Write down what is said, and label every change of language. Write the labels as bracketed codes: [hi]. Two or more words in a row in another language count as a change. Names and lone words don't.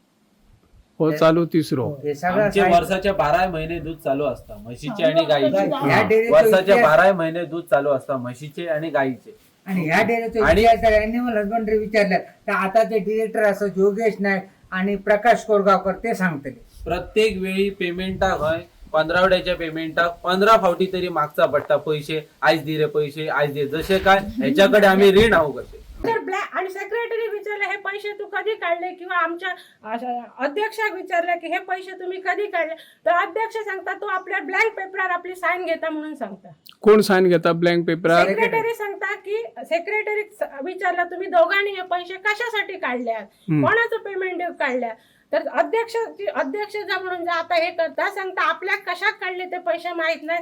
[kok] हो चालू तिसरो. [mr] हे सगळं आमचे साहित्य- वर्षाच्या 12 महिने दूध चालू असतं म्हशीचे आणि गाईचे. ह्या डेअरीचं वर्षाच्या इतिहास- 12 महिने दूध चालू असतं म्हशीचे आणि गाईचे. आणि ह्या डेअरीचा आणि- इतिहास जर [en] ॲनिमल हजबंडरी [mr] विचारलं तर आता ते डिरेक्टर असं योगेश नाईक आणि प्रकाश कोरगावकर ते सांगतले. [kok] प्रत्येक वेळी पेमेंटाक हय 15 पेमेंटाक 15 फावटी तरी मागचा पडटा पैसे. आयज दे रे पैसे, आयज दे. [mr] जसे काय ह्याच्याकडे आम्ही ऋण आहोत कसे. तर ब्लॅक आणि सेक्रेटरी विचारले हे पैसे तू कधी काढले, किंवा आमच्या अध्यक्षाक विचारले की हे पैसे तुम्ही कधी काढले, तर अध्यक्ष सांगतात तू आपल्या ब्लँक पेपरवर आपली साईन घेता म्हणून सांगता. [kok] कोण साईन घेता ब्लँक पेपरार? [mr] सेक्रेटरी सांगता की सेक्रेटरी विचारला तुम्ही दोघांनी हे पैसे कशासाठी काढल्यात, कोणाचं पेमेंट काढल्या, तर अध्यक्ष जा म्हणून जा आता हे करता सांगता आपल्या कशात काढले ते पैसे माहित नाही.